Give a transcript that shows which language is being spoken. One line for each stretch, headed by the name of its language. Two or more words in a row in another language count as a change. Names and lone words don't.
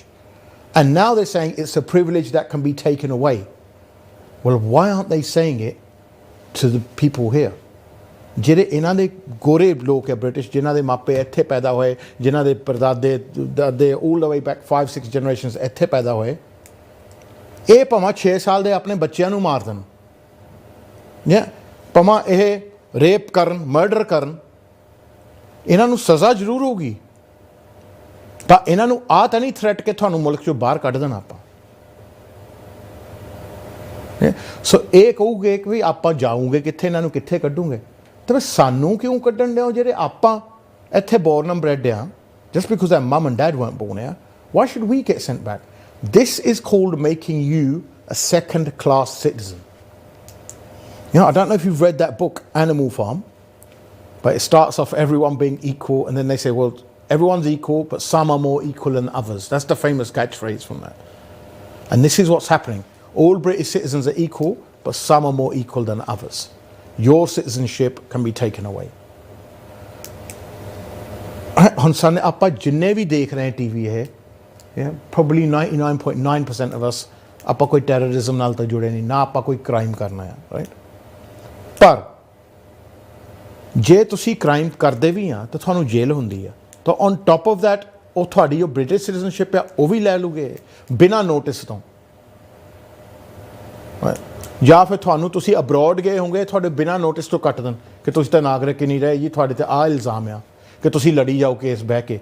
English: And now they're saying it's a privilege that can be taken away. Well, why aren't they saying it to the people here?
Punjabi: ਜਿਹੜੇ ਇਹਨਾਂ ਦੇ ਗੋਰੇ ਲੋਕ ਹੈ ਬ੍ਰਿਟਿਸ਼, ਜਿਨ੍ਹਾਂ ਦੇ ਮਾਪੇ ਇੱਥੇ ਪੈਦਾ ਹੋਏ, ਜਿਨ੍ਹਾਂ ਦੇ ਪਰਦਾਦੇ ਦਾਦੇ
English: all the way back 5-6 generations
Punjabi: ਇੱਥੇ ਪੈਦਾ ਹੋਏ, ਇਹ ਭਾਵੇਂ 6 ਸਾਲ ਦੇ ਆਪਣੇ ਬੱਚਿਆਂ ਨੂੰ ਮਾਰ ਦੇਣ, ਭਾਵੇਂ ਇਹ ਰੇਪ ਕਰਨ, ਮਰਡਰ ਕਰਨ, ਇਹਨਾਂ ਨੂੰ ਸਜ਼ਾ ਜ਼ਰੂਰ ਹੋਊਗੀ, ਤਾਂ ਇਹਨਾਂ ਨੂੰ ਆ ਤਾਂ ਨਹੀਂ ਥ੍ਰੈਟ ਕਿ ਤੁਹਾਨੂੰ ਮੁਲਕ 'ਚੋਂ ਬਾਹਰ ਕੱਢ ਦੇਣਾ ਆਪਾਂ. ਸੋ ਇਹ ਕਹੂਗੇ ਕਿ ਵੀ ਆਪਾਂ ਜਾਊਂਗੇ ਕਿੱਥੇ, ਇਹਨਾਂ ਨੂੰ ਕਿੱਥੇ ਕੱਢੂਗੇ, ਤੇ ਫਿਰ ਸਾਨੂੰ ਕਿਉਂ ਕੱਢਣ ਦਿਓ ਜਿਹੜੇ ਆਪਾਂ ਇੱਥੇ
English: born and bred
Punjabi: ਆ,
English: just because their mum and dad weren't born here? Why should we get sent back? This is called making you a second-class citizen. You know, I don't know if you've read that book, Animal Farm, but it starts off everyone being equal, and then they say, well, everyone's equal, but some are more equal than others. That's the famous catchphrase from that. And this is what's happening. All British citizens are equal, but some are more equal than others. Your citizenship can be taken away.
Punjabi: ਹੁਣ ਸਾਨੂੰ ਆਪਾਂ ਜਿੰਨੇ ਵੀ ਦੇਖ ਰਹੇ ਟੀ ਵੀ ਇਹ
English: probably 99.9% of us
Punjabi: ਆਪਾਂ ਕੋਈ ਟੈਰਰਿਜ਼ਮ ਨਾਲ ਤਾਂ ਜੁੜੇ ਨਹੀਂ, ਨਾ ਆਪਾਂ ਕੋਈ ਕ੍ਰਾਈਮ ਕਰਨਾ ਆ, ਰਾਈਟ? ਪਰ ਜੇ ਤੁਸੀਂ ਕ੍ਰਾਈਮ ਕਰਦੇ ਵੀ ਆ ਤਾਂ ਤੁਹਾਨੂੰ ਜੇਲ੍ਹ ਹੁੰਦੀ ਆ, ਤਾਂ
English: on top of that
Punjabi: ਉਹ ਤੁਹਾਡੀ ਜੋ
English: British citizenship
Punjabi: ਆ ਉਹ ਵੀ ਲੈ ਲੂਗੇ ਬਿਨਾਂ ਨੋਟਿਸ ਤੋਂ, ਜਾਂ ਫਿਰ ਤੁਹਾਨੂੰ ਤੁਸੀਂ ਅਬਰੋਡ ਗਏ ਹੋਗੇ, ਤੁਹਾਡੇ ਬਿਨਾਂ ਨੋਟਿਸ ਤੋਂ ਕੱਟ ਦੇਣ ਕਿ ਤੁਸੀਂ ਤਾਂ ਨਾਗਰਿਕ ਹੀ ਨਹੀਂ ਰਹੇ ਜੀ, ਤੁਹਾਡੇ 'ਤੇ ਆਹ ਇਲਜ਼ਾਮ ਆ ਕਿ ਤੁਸੀਂ ਲੜੀ ਜਾਓ ਕੇਸ ਬਹਿ ਕੇ.